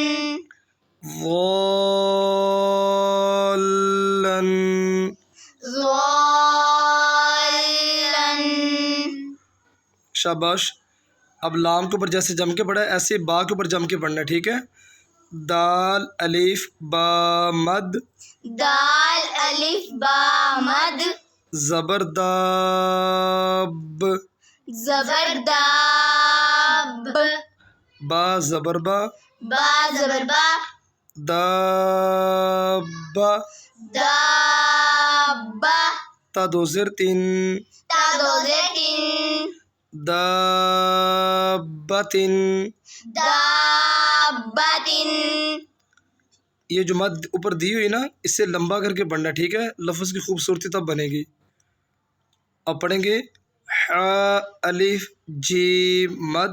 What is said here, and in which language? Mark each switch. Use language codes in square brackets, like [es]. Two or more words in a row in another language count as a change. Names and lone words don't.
[ur] ضالن۔ ضالن۔ شاباش۔ اب لام کے اوپر جیسے جم کے پڑھا ہے ایسے با کے اوپر جم کے پڑھنا ہے، ٹھیک ہے؟ دال، الف، با، مد، دال، الف، با، مد، زبر، داب، زبر، داب، با زبر با، با زبر با، دابا، دابا، تا دو زیر تین، تا دو زیر تین، دابتن۔ دابتن۔ یہ جو مد اوپر دی ہوئی نا، اس سے لمبا کر کے پڑھنا، ٹھیک ہے؟ لفظ کی خوبصورتی تب بنے گی۔ اب پڑھیں گے ح، الف، جیم، مد،